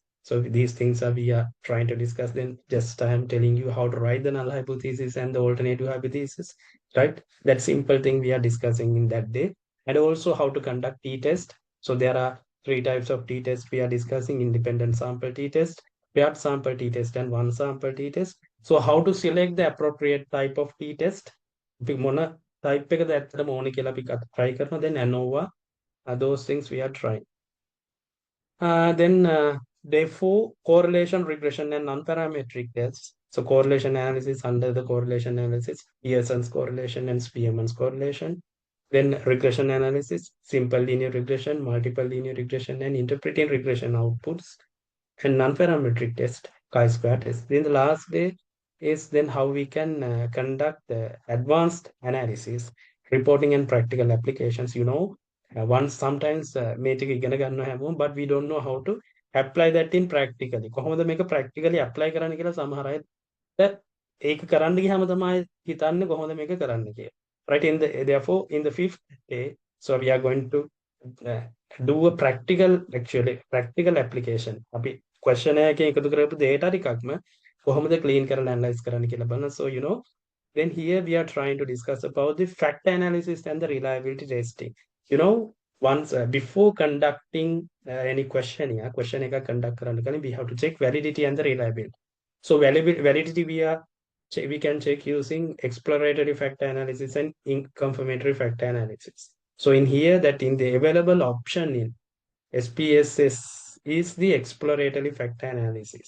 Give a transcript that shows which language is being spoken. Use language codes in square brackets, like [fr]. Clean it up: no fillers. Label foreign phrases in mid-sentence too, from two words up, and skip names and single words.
[en] So these things are we are trying to discuss. Then just I am telling you how to write the null hypothesis and the alternative hypothesis, right? That simple thing we are discussing in that day. And also how to conduct t-test. So there are 3 types of t-test we are discussing: independent sample t-test, paired sample t-test, and one sample t-test. So how to select the appropriate type of t-test? [si] මොන type එකද ඇත්තටම ඕනේ කියලා අපි try කරනවා. [en] Then ANOVA, those things we are trying. Then day 4, correlation, regression, and non-parametric tests. So correlation analysis, under the correlation analysis, Pearson's correlation and Spearman's correlation. Then regression analysis, simple linear regression, multiple linear regression, and interpreting regression outputs. And non-parametric test, chi-square test. Then the last day is then how we can conduct the advanced analysis, reporting, and practical applications. Once sometimes [si] මේක ඉගෙන ගන්න හැමෝම, [en] but we don't know how to apply that in practically. [si] කොහොමද මේක [en] practically apply [si] කරන්න කියලා සමහර අය ඒක කරන්න ගියාම තමයි හිතන්නේ කොහොමද මේක කරන්න කියලා. [en] Right, therefore in the 5th day, so we are going to do a practical application. [si] අපි questionnaire එකේ එකතු කරපු data ටිකක්ම කොහොමද clean කරලා analyze කරන්න කියලා බලන්න. [en] So then here we are trying to discuss about the fact analysis and the reliability testing. Once before conducting any question [si] එකක් conduct කරන්න කලින් [en] we have to check validity and the reliability. So validity we can check using exploratory factor analysis and confirmatory factor analysis. So in here, that in the available option in SPSS is the exploratory factor analysis.